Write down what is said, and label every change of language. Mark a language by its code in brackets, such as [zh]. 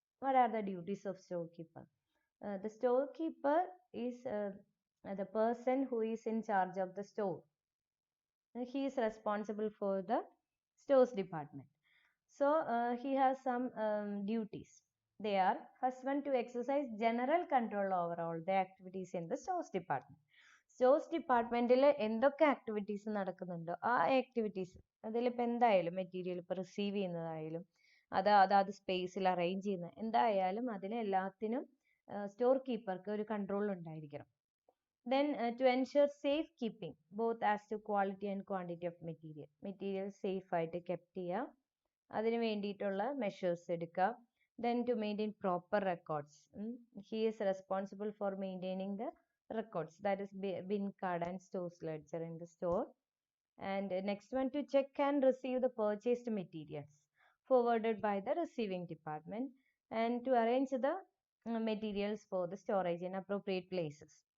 [en] What are the duties of storekeeper? The storekeeper is the person who is in charge of the store. He is responsible for the stores department. So he has some duties. They are, first one, to exercise general control over all the activities in the stores department. [ml] Stores ഡിപ്പാർട്ട്മെൻറ്റിൽ എന്തൊക്കെ activities നടക്കുന്നുണ്ടോ ആ activities അതിലിപ്പോൾ എന്തായാലും material ഇപ്പോൾ receive ചെയ്യുന്നതായാലും അതാത് സ്പേസിൽ arrange ചെയ്യുന്ന എന്തായാലും അതിനെല്ലാത്തിനും സ്റ്റോർ കീപ്പർക്ക് ഒരു കൺട്രോൾ ഉണ്ടായിരിക്കണം. [en] then to ensure safe keeping both as to quality and quantity of material [ml] സേഫായിട്ട് കെപ്റ്റ് ചെയ്യുക, അതിന് വേണ്ടിയിട്ടുള്ള മെഷേഴ്സ് എടുക്കുക. [en] Then to maintain proper records. He is responsible for maintaining the records, that is bin card and stores ledger in the store. And next one, to check and receive the purchased materials forwarded by the receiving department and to arrange the materials for the storage in appropriate places.